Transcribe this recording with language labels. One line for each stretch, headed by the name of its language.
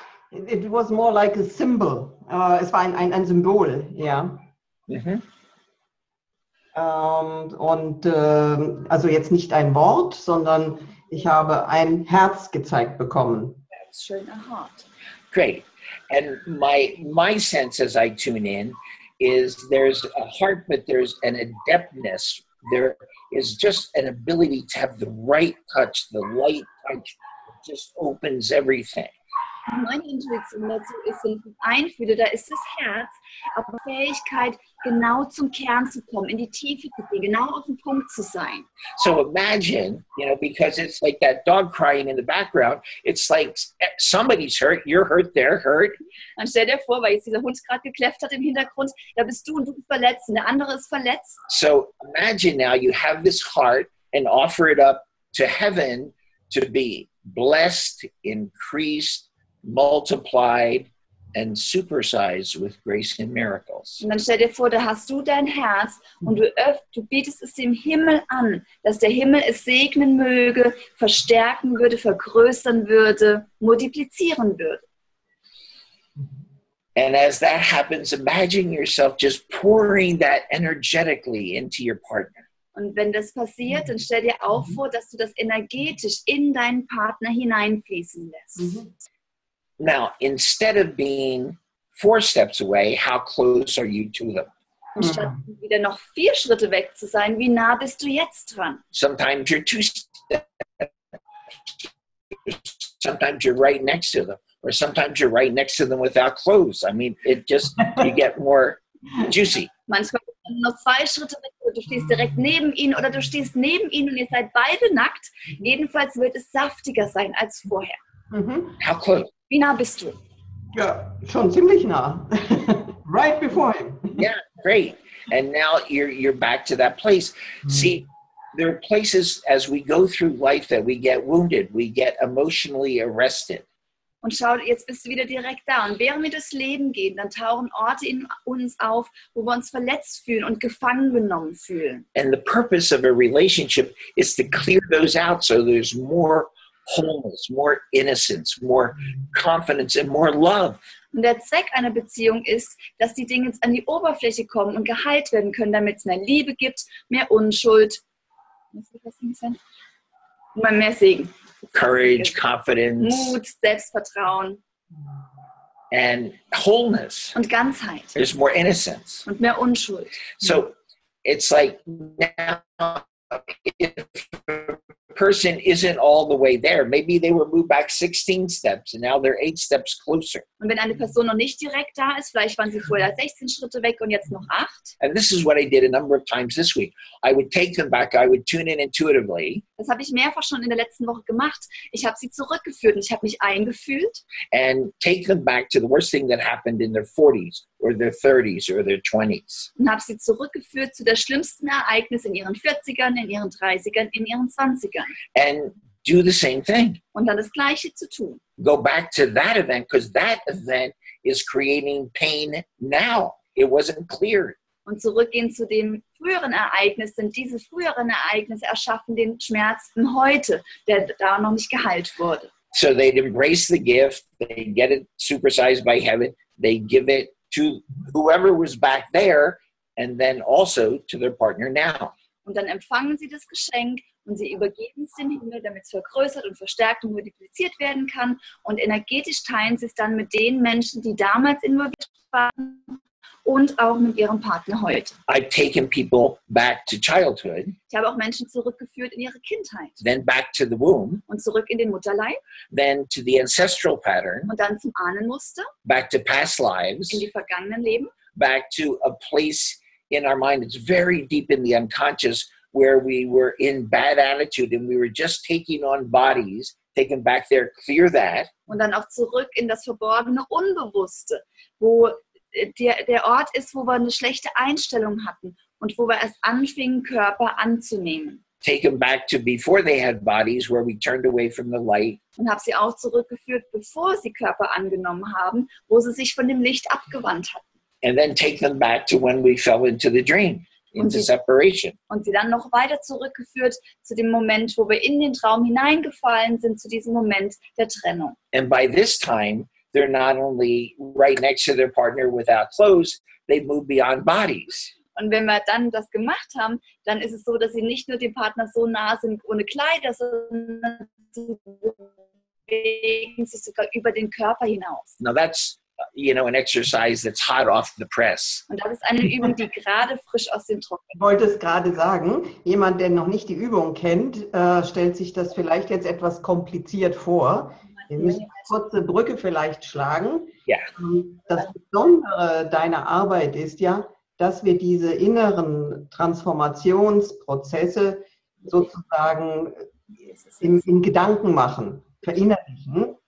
English: It was more like a symbol.
German: Es war ein Symbol, ja. Also jetzt nicht ein Wort, sondern ich habe ein Herz gezeigt bekommen.
English: That's schön, a heart. Great. And my sense as I tune in is there's a heart, but there's an adeptness. There is just an ability to have the right touch, the light touch. It just opens everything.
German: Meine Intuition dazu ist, wenn ich das einfühle, da ist das Herz, aber Fähigkeit, genau zum Kern zu kommen, in die Tiefe zu gehen, genau auf den Punkt zu sein.
English: So imagine, because it's like that dog crying in the background, it's like somebody's hurt, you're hurt, they're hurt.
German: Dann stell dir vor, weil jetzt dieser Hund gerade gekläfft hat im Hintergrund, da bist du und du bist verletzt und der andere ist verletzt.
English: So imagine now you have this heart and offer it up to heaven to be blessed, increased, multiplied and supersized with grace and miracles.
German: Und dann stell dir vor, da hast du dein Herz und du bietest es dem Himmel an, dass der Himmel es segnen möge, verstärken würde, vergrößern würde, multiplizieren würde.
English: And as that happens, imagine yourself just pouring that energetically into your partner.
German: Und wenn das passiert, dann stell dir auch vor, dass du das energetisch in deinen Partner hineinfließen lässt.
English: Now, instead of being 4 steps away, how close are you to them?
German: Und statt wieder noch 4 Schritte weg zu sein, wie nah bist du jetzt dran?
English: Sometimes you're 2 steps. Sometimes you're right next to them. Or sometimes you're right next to them without clothes. I mean, you get more juicy.
German: Manchmal bist du noch 2 Schritte weg, oder du stehst direkt neben ihnen oder du stehst neben ihnen und ihr seid beide nackt. Jedenfalls wird es saftiger sein als vorher.
English: How close?
German: Wie nah bist du? Ja, schon ziemlich nah.
English: Right before him. Yeah, great. And now you're back to that place. See, there are places as we go through life that we get wounded, we get emotionally arrested.
German: Und schau, jetzt bist du wieder direkt da. Und während wir durchs Leben gehen, dann tauchen Orte in uns auf, wo wir uns verletzt fühlen und gefangen genommen fühlen.
English: And the purpose of a relationship is to clear those out so there's more wholeness, more innocence, more confidence and more love.
German: Und der Zweck einer Beziehung ist, dass die Dinge an die Oberfläche kommen und geheilt werden können, damit es mehr Liebe gibt, mehr Unschuld, und mehr Segen.
English: Courage, confidence,
German: Mut, Selbstvertrauen
English: and wholeness.
German: und Ganzheit
English: There's more innocence.
German: und mehr Unschuld.
English: So it's like now if a person isn't all the way there, maybe they were moved back 16 steps and now they're 8 steps closer.
German: Und wenn eine Person noch nicht direkt da ist, vielleicht waren sie vorher 16 Schritte weg und jetzt noch 8.
English: And this is what I did a number of times this week. I would take them back, I would tune in intuitively.
German: Das habe ich mehrfach schon in der letzten Woche gemacht. Ich habe sie zurückgeführt und ich habe mich eingefühlt.
English: And take them back to the worst thing that happened in their 40s or their 30s or their 20s.
German: Und habe sie zurückgeführt zu der schlimmsten Ereignis in ihren 40ern, in ihren 30ern, in ihren 20ern.
English: And do the same thing.
German: Und dann das Gleiche zu tun.
English: Go back to that event because that event is creating pain now. It wasn't cleared.
German: Und zurückgehen zu dem früheren Ereignis, denn diese früheren Ereignisse erschaffen den Schmerz im Heute, der da noch nicht geheilt wurde.
English: So they'd embrace the gift, they get it supersized by heaven, they give it to whoever was back there, and then also to their partner now.
German: Und dann empfangen sie das Geschenk und sie übergeben es dem Himmel, damit es vergrößert und verstärkt und multipliziert werden kann. Und energetisch teilen sie es dann mit den Menschen, die damals involviert waren und auch mit ihrem Partner heute.
English: I've taken people back to childhood,
German: Ich habe auch Menschen zurückgeführt in ihre Kindheit
English: then back to the womb,
German: und zurück in den Mutterleib
English: then to the ancestral pattern,
German: und dann zum Ahnenmuster,
English: back to past lives,
German: in die vergangenen Leben
English: back to a place in our mind. It's very deep in the unconscious where we were in bad attitude and we were just taking on bodies. Take them back there, clear that.
German: Und dann auch zurück in das verborgene Unbewusste, wo der Ort ist, wo wir eine schlechte Einstellung hatten und wo wir erst anfingen, Körper anzunehmen.
English: Take them back to before they had bodies, where we turned away from the light.
German: Und habe sie auch zurückgeführt, bevor sie Körper angenommen haben, wo sie sich von dem Licht abgewandt hatten.
English: And then take them back to when we fell into the dream, into separation.
German: Und sie dann noch weiter zurückgeführt zu dem Moment, wo wir in den Traum hineingefallen sind, zu diesem Moment der Trennung.
English: And by this time, they're not only right next to their partner without clothes, they've moved beyond bodies.
German: Und wenn wir dann das gemacht haben, dann ist es so, dass sie nicht nur dem Partner so nah sind ohne Kleider, sondern sie bewegen sich sogar über den Körper hinaus.
English: Now that's, an exercise that's hot off the press.
German: Und das ist eine Übung, die gerade frisch aus dem Druck ist. Ich wollte es gerade sagen, jemand, der noch nicht die Übung kennt, stellt sich das vielleicht jetzt etwas kompliziert vor. Wir müssen eine kurze Brücke vielleicht schlagen. Ja. Das Besondere deiner Arbeit ist ja, dass wir diese inneren Transformationsprozesse sozusagen in Gedanken machen, verinnerlichen.